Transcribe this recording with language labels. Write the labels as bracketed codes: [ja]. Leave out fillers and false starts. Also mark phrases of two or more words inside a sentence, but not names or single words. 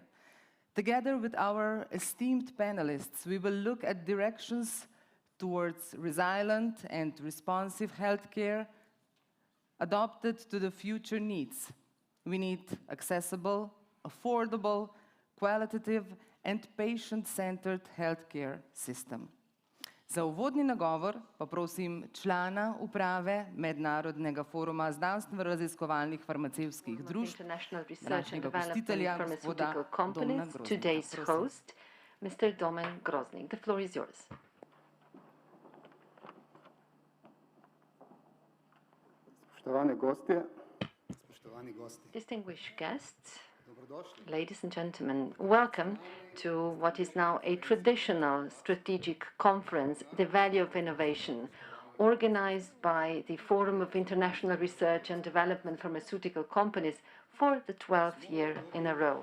[en] Together with our esteemed panelists, we will look at directions towards resilient and responsive healthcare adapted to the future needs. We need accessible, affordable, qualitative, and patient-centered healthcare system. [sl] Za uvodni nagovor pa prosim člana uprave Mednarodnega foruma znanstveno-raziskovalnih farmacevtskih družb, današnjega gostitelja, gospoda Domna Groznika. [en] Mr. Domen Groznik, the floor is yours. [sl] Spoštovane gostje, spoštovani gosti. [en] Distinguished guests, ladies and gentlemen, welcome to what is now a traditional strategic conference, The Value of Innovation, organized by the Forum of International Research and Development Pharmaceutical Companies for the 12th year in a row.